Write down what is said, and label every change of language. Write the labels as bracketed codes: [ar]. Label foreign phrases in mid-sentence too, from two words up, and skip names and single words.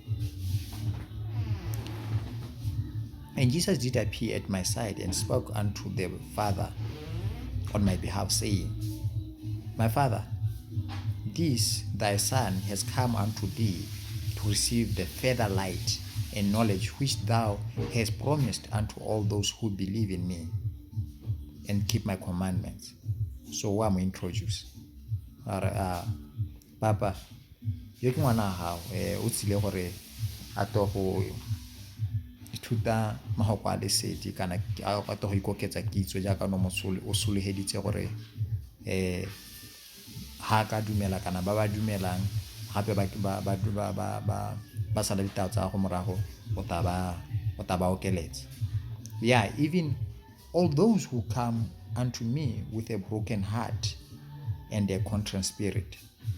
[en] And Jesus did appear at my side and spoke unto the Father on my behalf, saying, my Father, this thy son has come unto thee to receive the further light and knowledge which thou hast promised unto all those who believe in me and keep my commandments. [tn] So wa mo introduce papa yo ke ngwana hao o tsile gore a to go ithuta mahoko a lesedi kana a to go ikoketsa kitso jaaka no motsole o soleheditse gore ha ka dumela kana ba dumelang gape ba sala ditao tsa go morago o taba okeletsa. [en] Yeah, even all those who come unto me with a broken heart and a contrite spirit,